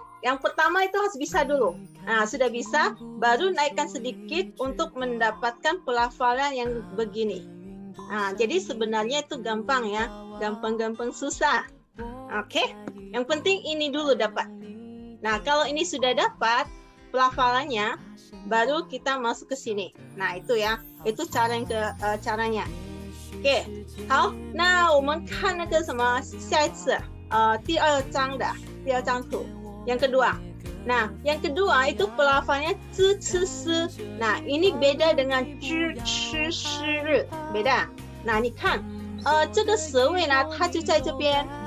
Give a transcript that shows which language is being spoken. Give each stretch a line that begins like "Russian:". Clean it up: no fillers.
Indonesian: Yang pertama itu harus bisa dulu. Nah, sudah bisa, baru naikkan sedikit untuk mendapatkan pelafalan yang begini. Nah, jadi sebenarnya itu gampang ya. Gampang-gampang susah. Oke. Yang penting ini dulu dapat. Nah, kalau ini sudah dapat pelafalannya, baru kita masuk ke sini. Nah, itu ya. Itu caranya.
Chinese: OK， 好，那我们看那个什么，下一次，第二张图，
Indonesian: yang kedua. Nah, yang kedua itu pelafalannya zhi ci shi. Nah, ini beda dengan zhi chi shi ri， beda.
Chinese: 那你看，这个舌位呢，它就在这边。